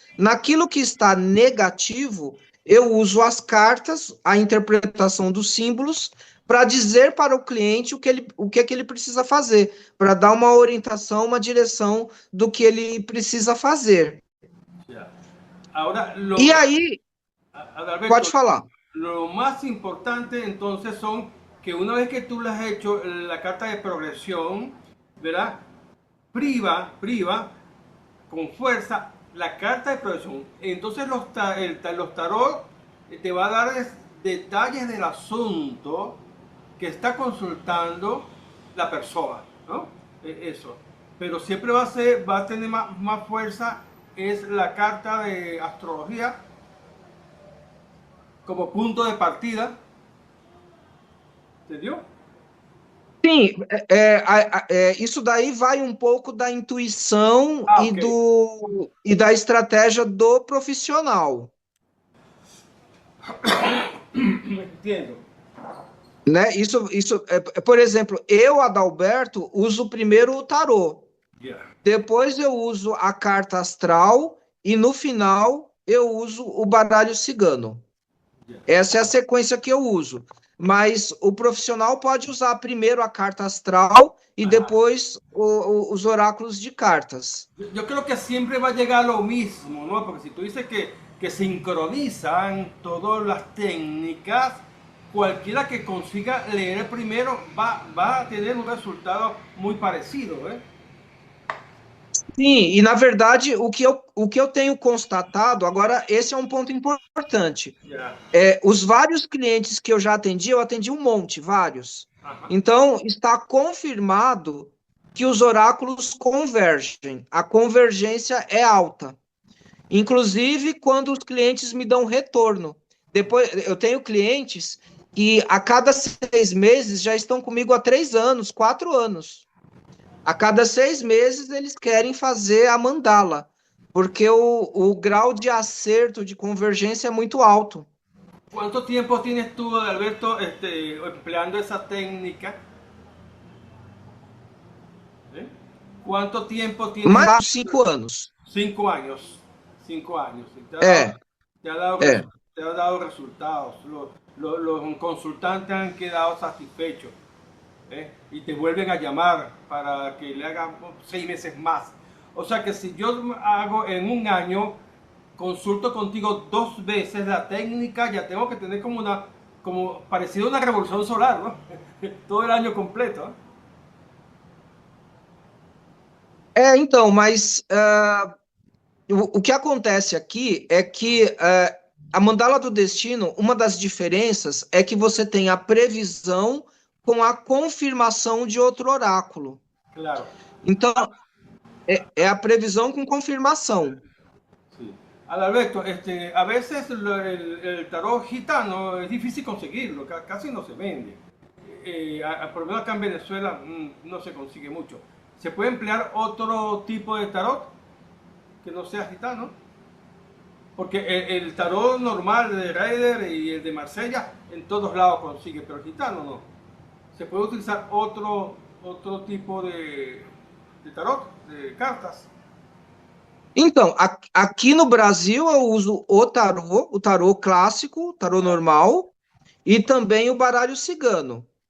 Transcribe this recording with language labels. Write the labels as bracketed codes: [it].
[pt] Naquilo que está negativo, eu uso as cartas, a interpretação dos símbolos, para dizer para o cliente o que é que ele precisa fazer, para dar uma orientação, uma direção do que ele precisa fazer. [es] Ahora, [pt] E aí, Adalberto, pode falar. [es] lo más importante entonces son que una vez que tú le has hecho la carta de progresión, ¿verdad? Priva con fuerza la carta de progresión. Entonces los tarot te va a dar detalles del asunto que está consultando la persona, ¿no? Eso. Pero siempre va a tener más fuerza es la carta de astrología como punto de partida. [pt] Entendeu? Sim, isso daí vai um pouco da intuição [en] Okay. [pt] e da estratégia do profissional. Entendo. Né? Por exemplo, eu, Adalberto, uso primeiro o tarô. [en] Yeah. [pt] Depois eu uso a carta astral e no final eu uso o baralho cigano. [en] Yeah. [pt] Essa é a sequência que eu uso. Mas o profissional pode usar primeiro a carta astral [es] y después [pt] os oráculos de cartas. [es] Yo creo que siempre va a llegar a lo mismo, ¿no? Porque si tú dices que sincronizan todas las técnicas, cualquiera que consiga leer primero va a tener un resultado muy parecido, ¿eh? [pt] Sim, e na verdade o que eu tenho constatado, agora esse é um ponto importante. [en] Yeah. [pt] Os vários clientes que eu já atendi, eu atendi um monte, vários. Então, está confirmado que os oráculos convergem. A convergência é alta. Inclusive, quando os clientes me dão retorno. Depois, eu tenho clientes que a cada 6 meses já estão comigo há 3 anos, 4 anos. A cada 6 meses eles querem fazer a mandala, porque o grau de acerto, de convergência é muito alto. [es] ¿Cuánto tiempo tienes tú, Alberto, empleando esa técnica? ¿Cuánto tiempo tienes? [pt] Mais de 5 anos. [es] 5 años. 5 años. Te ha dado resultados. Los consultantes han quedado satisfechos. Y te vuelven a llamar para que le hagan 6 meses más. O sea que si yo hago en un año, consulto contigo 2 veces la técnica, ya tengo que tener como parecido a una revolución solar, ¿no? Todo el año completo. [pt] Então, mas o que acontece aqui é que a mandala do destino, uma das diferenças é que você tem a previsão com a confirmação de outro oráculo. [es] Claro. [pt] Então, é a previsão com confirmação. [es] Sí. Alberto, a veces el tarot gitano es difícil conseguirlo, casi no se vende. Por lo menos acá en Venezuela no se consigue mucho. ¿Se puede emplear otro tipo de tarot que no sea gitano? Porque el tarot normal de Rider y el de Marsella en todos lados consigue, pero el gitano no. ¿Se puede utilizar otro tipo de tarot, de cartas? [pt] Então, aqui no Brasil eu uso o tarô clássico, o tarô normal, e também o baralho cigano.